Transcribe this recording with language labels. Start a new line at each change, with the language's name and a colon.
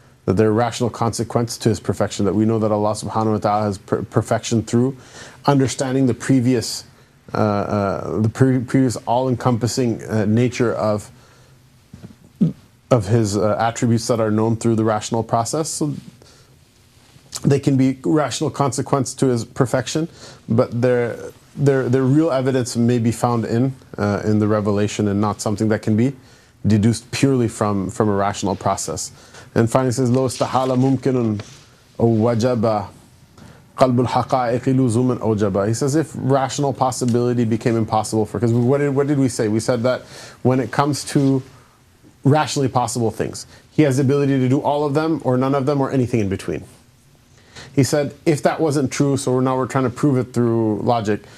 English: that they're a rational consequence to His perfection, that we know that Allah subhanahu wa ta'ala has perfection through understanding the previous all-encompassing nature of His attributes that are known through the rational process. So they can be rational consequence to His perfection, but their real evidence may be found in the revelation and not something that can be deduced purely from a rational process. And finally it says,
Arabic: لو استحال ممكن أو وجب قلب الحقائق لزوما أوجب.
English: He says, if rational possibility became impossible for, because what did we say? We said that when it comes to rationally possible things, He has the ability to do all of them or none of them or anything in between. He said, if that wasn't true, so now we're trying to prove it through logic.